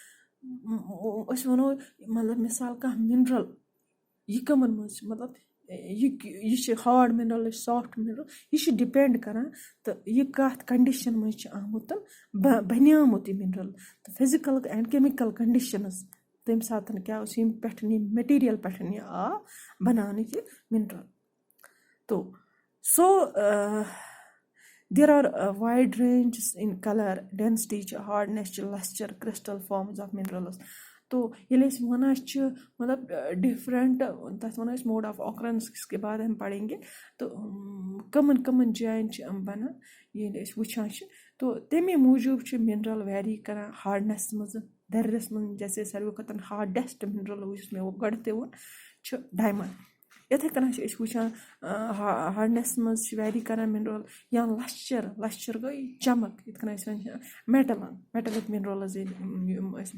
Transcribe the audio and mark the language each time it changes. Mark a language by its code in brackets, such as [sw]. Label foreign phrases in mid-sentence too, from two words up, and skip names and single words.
[ks] أسۍ وَنو مطلب مِثال کانٛہہ مِنرَل یہِ کَمَن منٛز چھِ مطلب یہِ چھِ [en] hard mineral [ks] یہِ چھِ [en] soft mineral [ks] یہِ چھِ ڈِپٮ۪نٛڈ کَران تہٕ یہِ کَتھ کَنڈِشَن منٛز چھِ آمُت بَنیومُت یہِ مِنرَل تہٕ [en] physical and chemical conditions [ks] تَمہِ ساتہٕ کیٛاہ اوس ییٚمہِ پٮ۪ٹھ یہِ مِٹیٖریَل پٮ۪ٹھ یہِ آو بَناونہٕ یہِ مِنرَل تو سو [en] there are wide ranges in colour density [ks] چھِ ہاڈنٮ۪س چھِ [en] lustre crystal forms of minerals [ks] تو ییٚلہِ أسۍ وَنان چھِ مطلب ڈِفرَنٹ تَتھ وَنو أسۍ [en] mode of occurrence [ks] کِس [ur] کے بعد ہم پڑھیں گے [ks] تہٕ کَمَن کَمَن جایَن چھِ یِم بَنان ییٚلہِ أسۍ وٕچھان چھِ تو تَمے موٗجوٗب چھِ مِنرَل ویری کَران ہاڈنٮ۪س منٛز دَرِدَس منٛز جیسے ساروی کھۄتہٕ ہاڈٮ۪سٹ مِنرَل یُس مےٚ گۄڈٕ تہِ ووٚن چھُ ڈایمَنٛڈ یِتھَے کٔنۍ چھِ أسۍ وٕچھان ہاڈنٮ۪س منٛز چھِ ویری کَران مِنرَل یا لَسچَر گوٚو چَمک یِتھ کٔنۍ أسۍ وَنان [en] metallic minerals [ks] یِم أسۍ